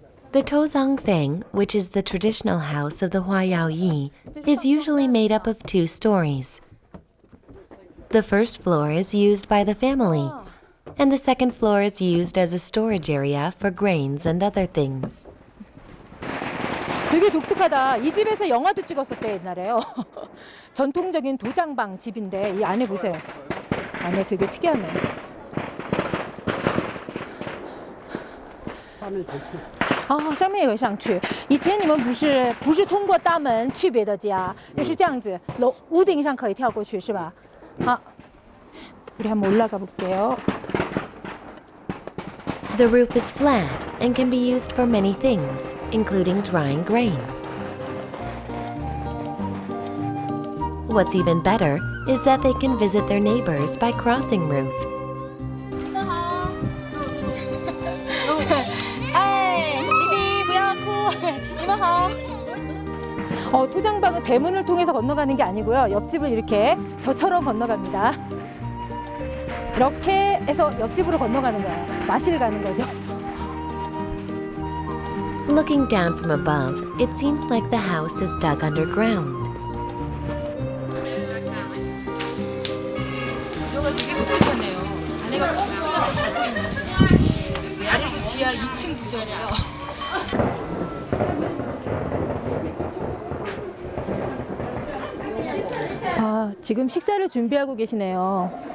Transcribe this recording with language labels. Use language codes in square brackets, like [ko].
[en] The Tozang Feng, which is the traditional house of the Huayao Yi, is usually made up of 2 stories. The first floor is used by the family, and the second floor is used as a storage area for grains and other things. [ko] 되게 독특하다. 이 집에서 영화도 찍었었대 옛날에요. 전통적인 도장방 집인데 이 안에 보세요. 안에 되게 특이하네. [zh] 哦，上面有上去。以前你们不是通过大门去别的家，就是这样子，屋顶上可以跳过去，是吧？ [ko] 好，우리 한번 올라가 볼게요. [en] The roof is flat and can be used for many things, including drying grains. What's even better is that they can visit their neighbors by crossing roofs. [zh] 哎，弟弟不要哭，你们好。 [ko] 토장방은 대문을 통해서 건너가는 게 아니고요. 옆집을 이렇게 저처럼 건너갑니다. 이렇게 해서 옆집으로 건너가는 거예요. 마실 가는 거죠. [en] Looking down from above, it seems like the house is dug underground. [ko] 구조가 되게 독특하네요. 안에가 뻥 뚫려서 닫고 있는데 아래로 지하 2층 구조래요. 지금 식사를 준비하고 계시네요.